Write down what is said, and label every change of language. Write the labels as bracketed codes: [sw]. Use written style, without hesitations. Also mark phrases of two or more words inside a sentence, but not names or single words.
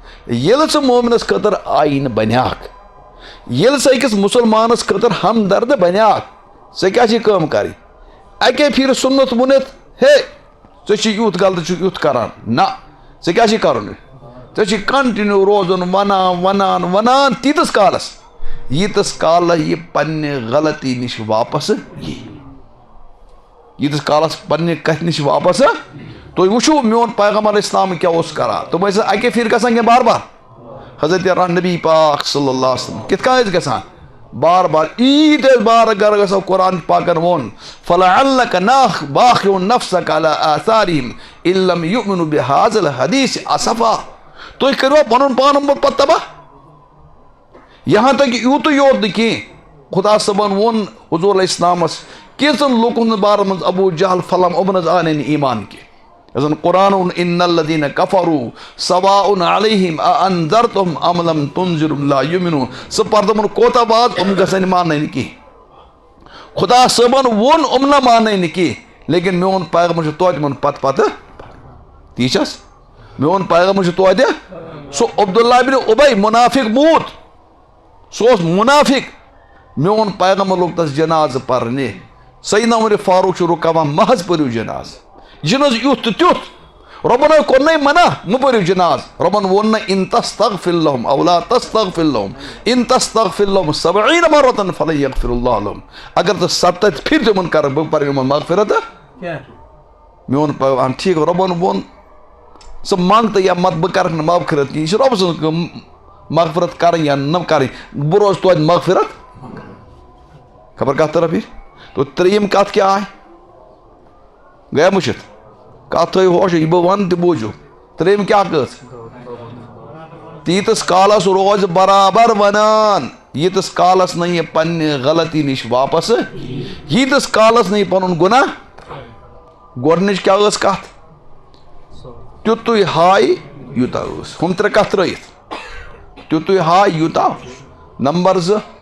[ks] ییٚلہِ ژٕ مومنس خٲطرٕ آیٖنہٕ بنیاکھ ییٚلہِ ژٕ أکِس مُسلمانس خٲطرٕ ہمدرد بنیاکھ ژےٚ کیٛاہ چھِ کٲم کَرٕنۍ اَکے پھِرِ سُنت ؤنِتھ ہے ژےٚ چھُ یُتھ غلطہٕ چھُکھ یُتھ کران نہ ژےٚ کیٛاہ چھِ کَرُن ژےٚ چھِ کنٹِنیوٗ روزُن وَنان تیٖتِس کالس ییٖتِس کالس یہِ پننہِ غلطی نِش واپس یی ییٖتِس کالس پننہِ کتھِ نِش واپس تُہۍ وٕچھِو میون پیغمبر اسلام کیٛاہ اوس کران تِم ٲسۍ اَکے پھِرِ گژھان کینٛہہ بار بار حضرت نبی پاک [ar] صلی اللہ علیہ وسلم [ks] کِتھ کٔنۍ ٲسۍ گژھان بار بار عیٖد ٲسۍ بار گرٕ گژھو قرآن پاکن ووٚن [ar] فَلَعَلَّكَ بَاخِعٌ نَفْسَكَ عَلَىٰ آثَارِهِمْ إِن لَمْ يُؤْمِنُوا بِهَٰذَا الْحَدِيثِ أَسَفًا [ks] تُہۍ کٔرِوا پنُن پان پتہٕ تباہ یہاں تک یوٗتٕے یوت نہٕ کینٛہہ خدا صٲبن ووٚن حضوٗر علیہ السلامس کینٛژن لُکن ہٕنٛدِ بارس منٛز ابوٗ جہل فلم یِمن حظ آو نہٕ ایمان کینٛہہ یۄس زن قرآن ووٚن [ar] اِنَّ الَّذِينَ كَفَرُوا سَوَاءٌ عَلَيْهِمْ أَأَنذَرْتَهُمْ أَمْ لَمْ تُنذِرْهُمْ لَا يُؤْمِنُونَ [ks] سُہ پرٕ تِمن کوتاہ بعد گژھن ماننٕے نہٕ کینٛہہ خدا صٲبن ووٚن نہ ماننٕے نہٕ کینٛہہ لیکن میون پیغمبر چھُ توتہِ تِمن پتہٕ تی چھس میون پیغمبر چھُ توتہِ سُہ عبداللہ بن اُبے مُنافِق موٗد سُہ اوس مُنافِق میون پیغمبر لوگ تس جنازٕ پرنہِ سیدنا عمر فاروق چھُ رُکاوان محض پٔرِو جنازٕ یہِ نہٕ حظ یُتھ تہٕ تیُتھ رۄبن حظ کوٚرنَے منع مہٕ پٔرِو جنازٕ رۄبن ووٚن نہٕ [ar] اِن تستغفر لهم او لا تستغفر لهم اِن تستغفر لهم 70 مرة فلن يغفر الله لهم [ks] اگر ژٕ 70 پھِرِ تِمن کرکھ بہٕ پرٕ یِمن مغفرت میون پیغام ٹھیٖک رۄبن ووٚن ژٕ منٛگ تہٕ یا مت بہٕ کرکھ نہٕ مغفرت کینٛہہ یہِ چھِ رۄبہٕ سٕنٛز کٲم مغفرت کرٕنۍ یا نہ کرٕنۍ بہٕ روزٕ توتہِ مغفرت خبر کتھ طرف یہِ تو ترٛیٚیِم کتھ کیٛاہ آے گٔیا مٔشِتھ کتھ تھٲیِو ہوشہِ یہِ بہٕ ونہٕ تہِ بوٗزِو ترٛیٚیِم کیٛاہ کٔژ تیٖتِس کالس روزِ برابر ونان ییٖتِس کالس نہٕ یہِ پننہِ غلطی نِش واپس ییٖتِس کالس نہٕ یہِ پنُن گۄناہ گۄڈنِچ کیٛاہ ٲس کتھ تیُتُے ہایہِ یوٗتاہ ٲس ہُم ترٛےٚ کتھ ترٲیِتھ تیُتُے ہایہِ یوٗتاہ نمبر 2